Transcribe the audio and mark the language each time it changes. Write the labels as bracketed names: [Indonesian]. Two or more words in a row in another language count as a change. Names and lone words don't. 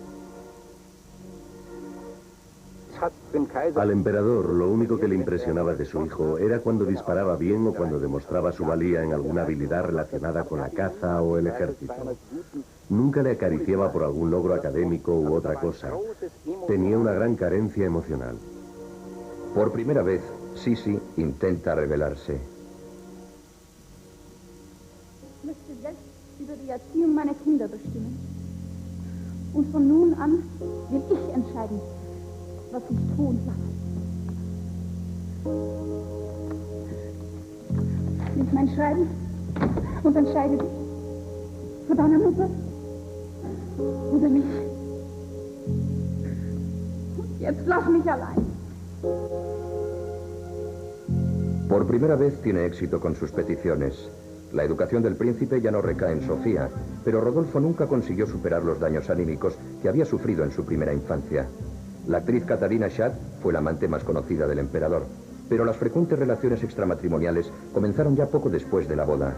[Spanish] Al emperador lo único que le impresionaba de su hijo era cuando disparaba bien o cuando demostraba su valía en alguna habilidad relacionada con la caza o el ejército. Nunca le acariciaba por algún logro académico u otra cosa. Tenía una gran carencia emocional. Por primera vez, Sisi intenta rebelarse. [German] Was ich tun darf. Lies mein Schreiben und entscheide dich für deine Mutter oder mich. Jetzt lass mich allein. [Spanish] Por primera vez tiene éxito con sus peticiones. La educación del príncipe ya no recae en Sofía, pero Rodolfo nunca consiguió superar los daños anímicos que había sufrido en su primera infancia. La actriz Katharina Schad fue la amante más conocida del emperador, pero las frecuentes relaciones extramatrimoniales comenzaron ya poco después de la boda.